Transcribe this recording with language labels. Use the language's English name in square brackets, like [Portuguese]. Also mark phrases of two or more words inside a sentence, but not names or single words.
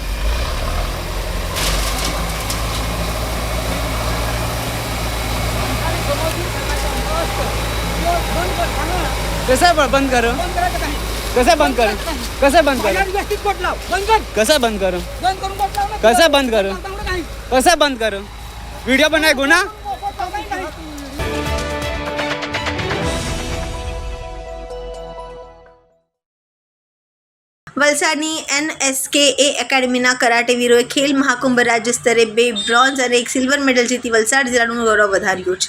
[Marathi] कसं बंद करू, कसं बंद करू, कसं बंद करू, कसं बंद करू, कसं बंद करू, कसं बंद करू. व्हिडिओ बनाय गुन्हा. [Gujarati] વલસાડની NSKA એકેડમીના કરાટેવીરોએ ખેલ મહાકુંભ રાજ્ય સ્તરે 2 બ્રોન્ઝ અને 1 સિલ્વર મેડલ જીતી વલસાડ જિલ્લાનું ગૌરવ વધાર્યું છે.